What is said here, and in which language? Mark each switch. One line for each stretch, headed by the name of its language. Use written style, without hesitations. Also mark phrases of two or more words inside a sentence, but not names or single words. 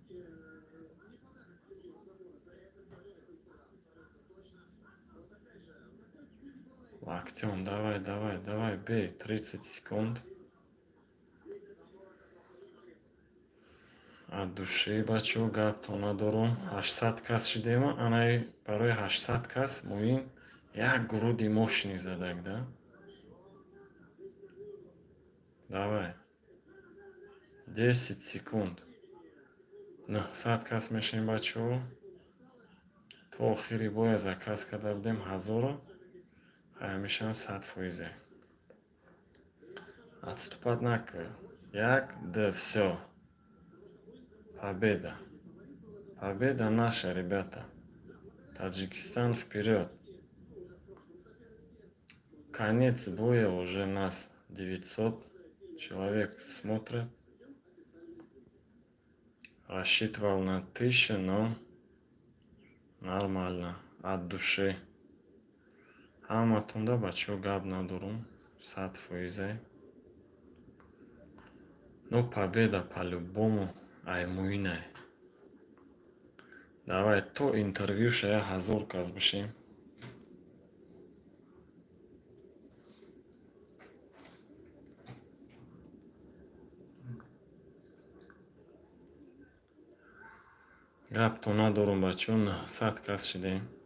Russian: Локтем, давай, давай, давай, бей. 30 секунд. От души,
Tajik: бачо, гап то надорум. 800 кас шидема, анай барои 800 кас муин як гуруди мошини задак, да?
Russian: Давай. 10 секунд.
Tajik: 900 кас мешем, бачо. То охири боя заказ карда будем 1000. Хай мешам 100%.
Russian: Отступать накой.
Tajik: Як,
Russian: да, все. Победа. Победа наша, ребята. Таджикистан вперед. Конец боя уже нас 900 Человек смотрит, рассчитывал на 1000, но нормально, от души.
Tajik: Ҳаматонда ба чо гап надорум, 100%.
Russian: Но победа по-любому аймуинай.
Tajik: Давай то интервьюша 1000 кас бишем. Гапто надорум бачон, 100 кас шидем.